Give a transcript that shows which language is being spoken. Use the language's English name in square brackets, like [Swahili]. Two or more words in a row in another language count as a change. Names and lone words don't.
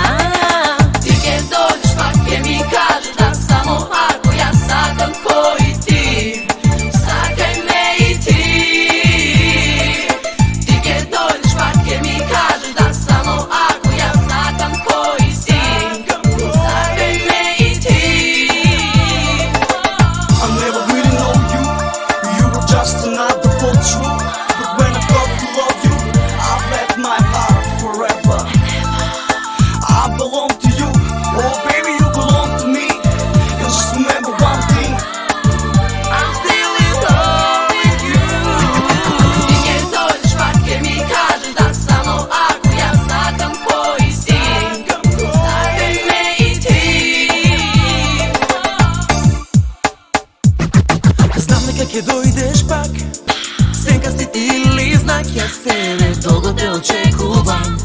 [Macedonian] Ти ќе дојдеш пак, ќе ми кажеш да само ако јас сакам кој ти. Сакај ме и ти. Ти ќе дојдеш пак, ќе ми кажеш да само ако јас сакам кој си. Сакај ме и ти. [English] I never really know you. You were just another photo. But when I got to love you, I've left my heart forever. I belong to you. Oh baby, you belong to me. And just remember one thing. I'm still in love with you. [Macedonian] Ти ќе дојдеш пак, ќе ми кажеш да само ако јас сакам кој си. Сакај ме и ти. Знам дека ќе дојдеш пак. Сенка си ти или знак, јас тебе долго те очекувам.